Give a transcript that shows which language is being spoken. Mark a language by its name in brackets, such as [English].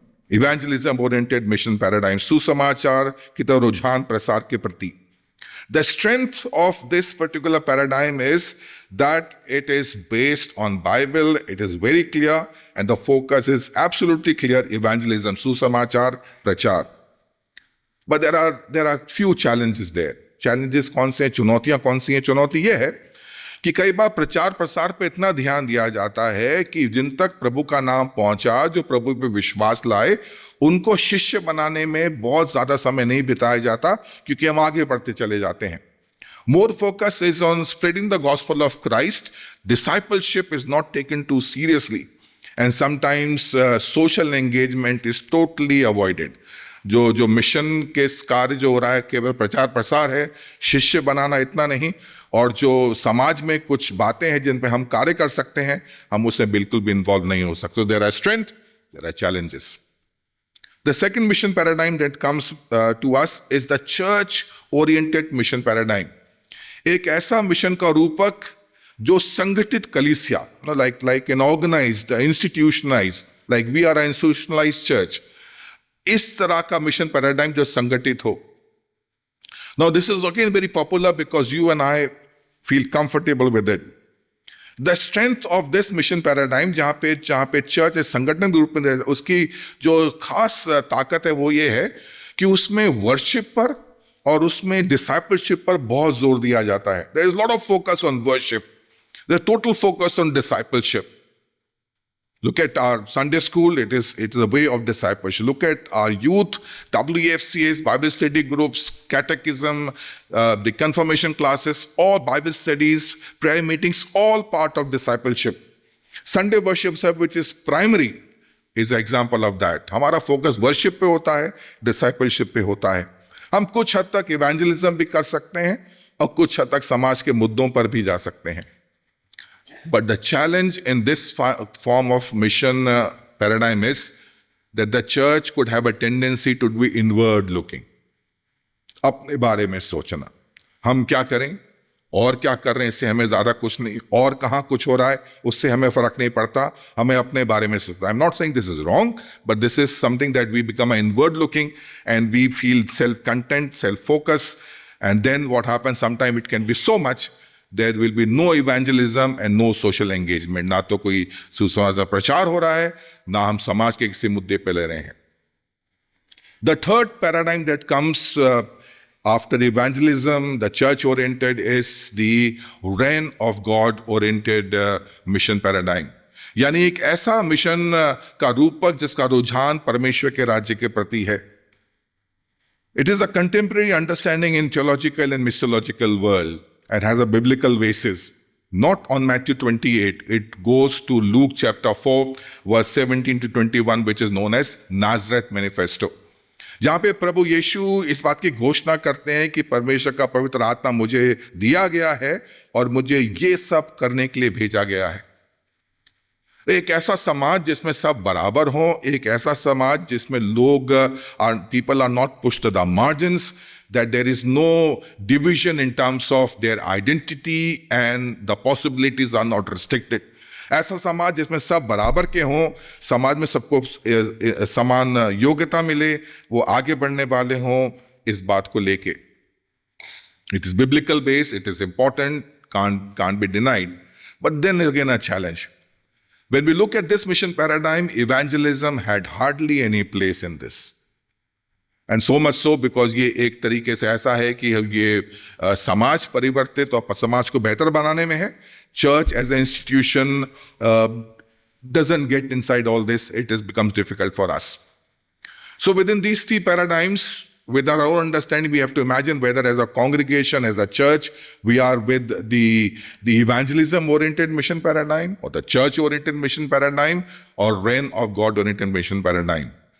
[English] Evangelism oriented mission paradigm, [Hindi] सुसमाचार की तरफ रुझान प्रसार के प्रति. [English] The strength of this particular paradigm is that it is based on Bible, it is very clear, and the focus is absolutely clear, evangelism, [Hindi] सुसमाचार प्रचार. [English] But there are few challenges there. [Hindi] Challenges कौन से हैं, चुनौतियां कौन सी हैं? चुनौती ये है कि कई बार प्रचार प्रसार पे इतना ध्यान दिया जाता है कि जिन तक प्रभु का नाम पहुंचा, जो प्रभु पे विश्वास लाए, उनको शिष्य बनाने में बहुत ज्यादा समय नहीं बिताया जाता क्योंकि हम आगे बढ़ते चले जाते हैं. [English] More focus is on spreading the gospel of Christ. Discipleship is not taken too seriously, and sometimes social engagement is totally avoided. [Hindi] जो मिशन के कार्य जो हो रहा है केवल प्रचार प्रसार है, शिष्य बनाना इतना नहीं, और जो समाज में कुछ बातें हैं जिन पे हम कार्य कर सकते हैं हम उसमें बिल्कुल भी इन्वॉल्व नहीं हो सकते. [English] There are strength, there are challenges. The second mission paradigm that comes to us is the church-oriented mission paradigm. [Hindi] एक ऐसा मिशन का रूपक जो संगठित कलीसिया, [English] like an organized, institutionalized, like we are an institutionalized church, [Hindi] इस तरह का मिशन पैराडाइम जो संगठित हो. [English] Now this is again very popular because you and I feel comfortable with it. The strength of this mission paradigm [Hindi] जहाँ पे church संगठन के रूप में उसकी जो खास ताकत है वो ये है कि उसमें वर्शिप पर और उसमें डिसाइपलशिप पर बहुत जोर दिया जाता है. [English] There is a lot of focus on worship. There is total focus on discipleship. Look at our Sunday school, it is a way of discipleship. Look at our youth, WFCAs, Bible study groups, catechism, the confirmation classes, all Bible studies, prayer meetings, all part of discipleship. Sunday worship service, which is primary, is an example of that. [Hindi] हमारा focus worship पे होता है, discipleship पे होता है. हम कुछ हद तक evangelism भी कर सकते हैं और कुछ हद तक समाज के मुद्दों पर भी जा सकते हैं. [English] But the challenge in this form of mission paradigm is that the church could have a tendency to be inward looking. [Hindi] अपने बारे में सोचना, हम क्या करें और क्या कर रहे हैं इससे हमें ज़्यादा कुछ नहीं, और कहाँ कुछ हो रहा है उससे हमें फ़र्क नहीं पड़ता, हमें अपने बारे में सोचना। [English] I am not saying this is wrong, but this is something that we become inward looking and we feel self content, self focus, and then what happens sometime it can be so much there will be no evangelism and no social engagement. [Hindi] ना तो कोई सुसमाचार प्रचार हो रहा है, ना हम समाज के किसी मुद्दे पे ले रहे हैं। [English] The third paradigm that comes after evangelism, the church-oriented, is the reign of God-oriented mission paradigm. [Hindi] यानी एक ऐसा मिशन का रूपक जिसका रुझान परमेश्वर के राज्य के प्रति है। [English] It is a contemporary understanding in theological and missiological world and has a biblical basis. Not on Matthew 28, it goes to Luke chapter 4, verse 17 to 21, which is known as Nazareth Manifesto. [Hindi] जहां पे प्रभु यीशु इस बात की घोषणा करते हैं कि परमेश्वर का पवित्र आत्मा मुझे दिया गया है और मुझे ये सब करने के लिए भेजा गया है। एक ऐसा समाज जिसमें सब बराबर हों, एक ऐसा समाज जिसमें लोग [English] People are not pushed to the margins, that there is no division in terms of their identity and the possibilities are not restricted. [Hindi] ऐसा समाज जिसमें सब बराबर के हों, समाज में सबको समान योग्यता मिले, वो आगे बढ़ने वाले हों, इस बात को लेके। [English] It is biblical based, it is important, can't be denied. But then again a challenge. When we look at this mission paradigm, evangelism had hardly any place in this. And so much so because [Hindi] ये एक तरीके से ऐसा है कि ये समाज परिवर्तित और समाज को बेहतर बनाने में है। [English] Church as an institution doesn't get inside all this. It becomes difficult for us. So within these three paradigms, with our own understanding, we have to imagine whether as a congregation, as a church, we are with the evangelism-oriented mission paradigm or the church-oriented mission paradigm or reign of God-oriented mission paradigm.